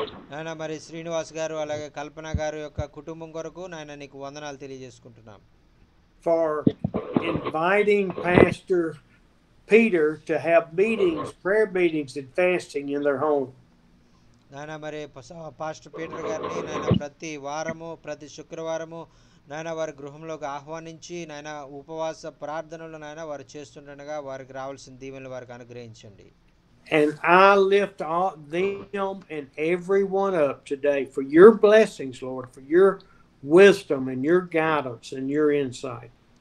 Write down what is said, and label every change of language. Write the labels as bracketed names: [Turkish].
[Telugu] నాయన మరి శ్రీనివాస్ గారు అలాగే కల్పన గారు యొక్క కుటుంబం కొరకు నాయన నీకు వందనాలు తెలియజేసుకుంటున్నాం. [English] For inviting Pastor Peter to have meetings, prayer meetings and fasting in their home. [Telugu] నాయన మరి పాస్టర్ పీటర్ గారిని నాయన ప్రతి వారము ప్రతి శుక్రవారము నాయన వారి గృహంలోకి ఆహ్వానించి నాయన ఉపవాస ప్రార్థనలు నాయన వారు చేస్తుండగా వారికి రావాల్సిన దీవెనలు వారికి అనుగ్రహించండి. [English] And I lift all them and everyone up today for your blessings, Lord, for your wisdom and your guidance and your insight.